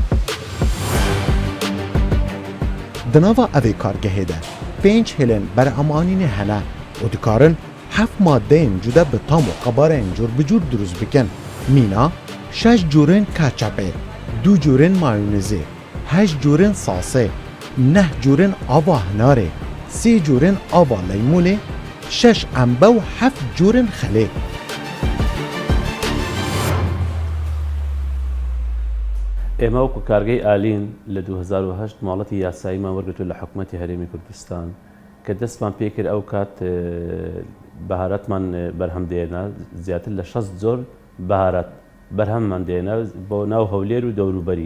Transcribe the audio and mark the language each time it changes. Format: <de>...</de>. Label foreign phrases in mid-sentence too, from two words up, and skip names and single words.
<ku>دناوا اوی کارگه ده 5 هلن بر امانین هنه و دکارن 7 ماده جدا به تام و قبارین جور بجور درست بکن. مینا 6 جورن کچاپه، 2 جورن مایونیزه، 8 جورن ساسه، 9 جورن آواهناره، 3 جورن آوا لیمونه، 6 عنبه و 7 جورن خله.</ku> <ckb>ئێمە وەکو کارگەی ئالین لە 2008 ماڵەتی یاساییمان وەرگرتووە لە حکوومەتی هەرێمی کوردستان کە دەستمان پێکرد ئەو کات بەهارەتمان بەرهەم دێنا زیاتر لە 60 جۆر بەهارەت بەرهەممان دێنا بۆ ناو هەولێر و دەوروبەری.</ckb>